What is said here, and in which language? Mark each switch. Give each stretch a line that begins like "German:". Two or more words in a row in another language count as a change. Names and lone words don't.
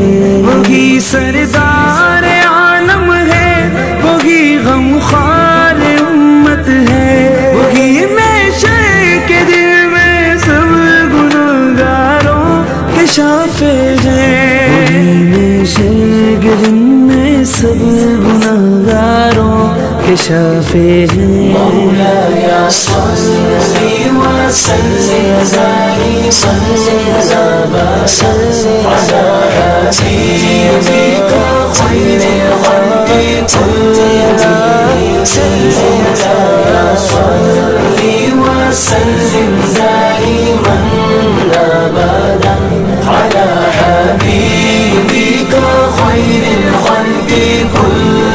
Urdu: وہی سردار عالم ہے، وہی غمخوار امت ہے، وہی محشر کے دل میں سب گنہگاروں کے شافع ہیں. وہی محشر کے دن میں سب گنہگاروں کے شافع ہیں.
Arabic: مولاي صلّ وسلّم على حبيبك خير الخلق كلهم. مولاي صلّ وسلّم دائما أبدا على حبيبك خير الخلق كلهم.